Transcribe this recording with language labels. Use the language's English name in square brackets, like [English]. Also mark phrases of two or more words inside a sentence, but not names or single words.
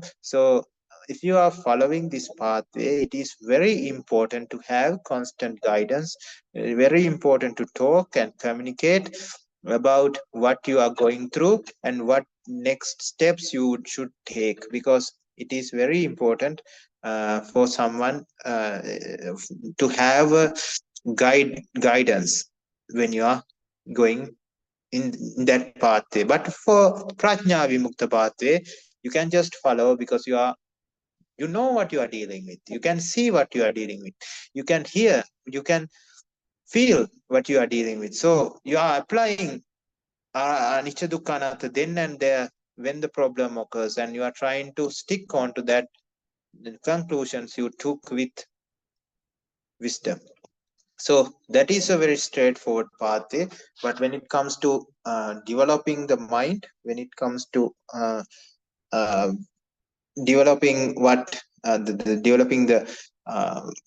[English] So if you are following this pathway, it is very important to have constant guidance, very important to talk and communicate about what you are going through and what next steps you should take, because it is very important for someone to have a guidance when you are going in that pathway. But for [Sanskrit] prajna vimukta [English] pathway, you can just follow, because you know what you are dealing with, you can see what you are dealing with, you can hear, you can feel what you are dealing with. So you are applying [Pali] anicca dukkha anatta [English] then and there when the problem occurs, and you are trying to stick on to that the conclusions you took with wisdom. So that is a very straightforward pathway. But when it comes to developing the mind, when it comes to uh, developing developing the uh,